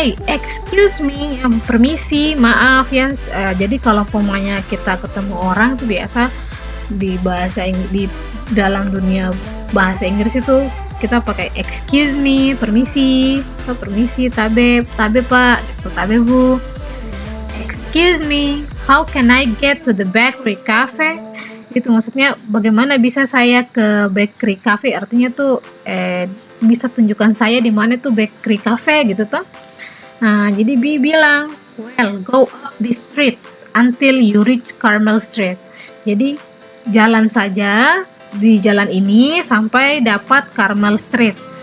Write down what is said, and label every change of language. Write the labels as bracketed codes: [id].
[id] Excuse me, permisi, maaf ya. Jadi kalau pomanya kita ketemu orang tuh biasa di dalam dunia bahasa Inggris itu kita pakai excuse me, permisi, atau permisi, tabe pak, gitu, tabe bu. [en] Excuse me, how can I get to the bakery cafe? [id] Itu maksudnya bagaimana bisa saya ke bakery cafe, artinya tuh bisa tunjukkan saya di mana tuh bakery cafe gitu toh. Nah, jadi B bilang, [en] well, go up the street until you reach Carmel Street. [id] Jadi jalan saja di jalan ini sampai dapat Carmel Street.